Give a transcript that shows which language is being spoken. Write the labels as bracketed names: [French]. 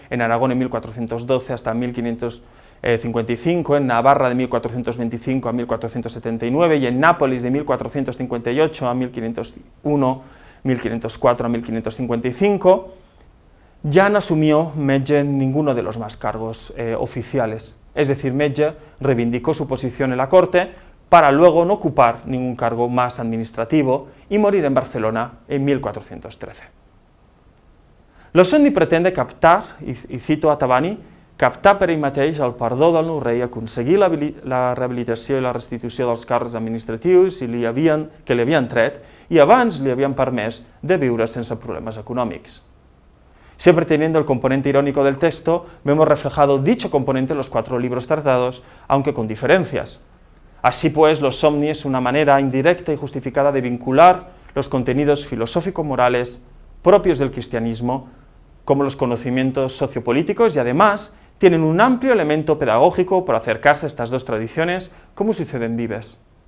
[Spanish] en Aragón en 1412 hasta 1555, en Navarra de 1425 a 1479 y en Nápoles de 1458 a 1501, 1504 a 1555, ya no asumió Metge ninguno de los más cargos oficiales. Es decir, Metge reivindicó su posición en la corte para luego no ocupar ningún cargo más administrativo y morir en Barcelona en 1413. [Catalan] Losoni pretende captar, i cito a Tabani, captar per ell mateix el perdó del nou rei, aconseguir la rehabilitació i la restitució dels càrrecs administratius que li havien tret i abans li havien permès de viure sense problemas econòmics. [Spanish] Siempre teniendo el componente irónico del texto, vemos reflejado dicho componente en los 4 libros tratados, aunque con diferencias. Así pues, Los Somni es una manera indirecta y justificada de vincular los contenidos filosófico-morales propios del cristianismo, como los conocimientos sociopolíticos, y además tienen un amplio elemento pedagógico por acercarse a estas 2 tradiciones, como sucede en Vives.